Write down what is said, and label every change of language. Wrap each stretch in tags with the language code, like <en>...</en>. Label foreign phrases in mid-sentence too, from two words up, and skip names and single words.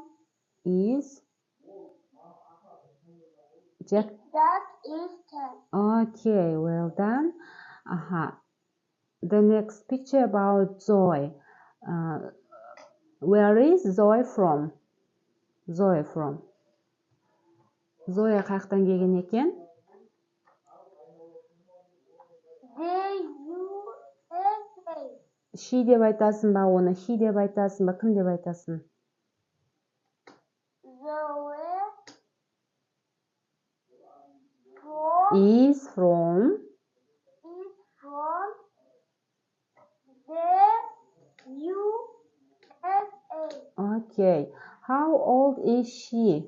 <en>Is Jack? Jack is 10. Okay, well done. The next picture about Zoe. Where is Zoe from? Zoe from.</en> <kk>Zoe қаяқтан келген екен?</kk> <en>The USA.</en> <kk>She деп айтасың ба оны? He деп айтасың ба? Кім деп айтасың?</kk> <en>Zoe Is from the USA. Okay. How old is she?</en>